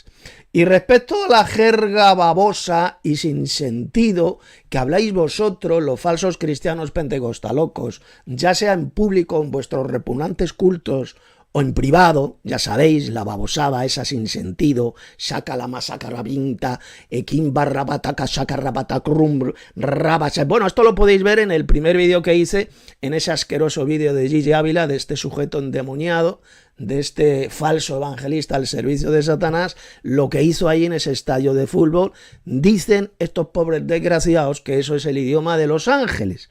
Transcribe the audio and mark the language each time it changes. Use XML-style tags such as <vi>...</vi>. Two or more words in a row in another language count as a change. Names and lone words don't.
<es>Y respecto a la jerga babosa y sin sentido que habláis vosotros, los falsos cristianos pentecostalocos, ya sea en público, en vuestros repugnantes cultos, o en privado, ya sabéis, la babosada esa sin sentido, saca la masacarabinta, equim barrabataca, sacarrabatacrum, rabasa. Bueno, esto lo podéis ver en el primer vídeo que hice, en ese asqueroso vídeo de Gigi Ávila, de este sujeto endemoniado, de este falso evangelista al servicio de Satanás, lo que hizo ahí en ese estadio de fútbol. Dicen estos pobres desgraciados que eso es el idioma de los ángeles.</es>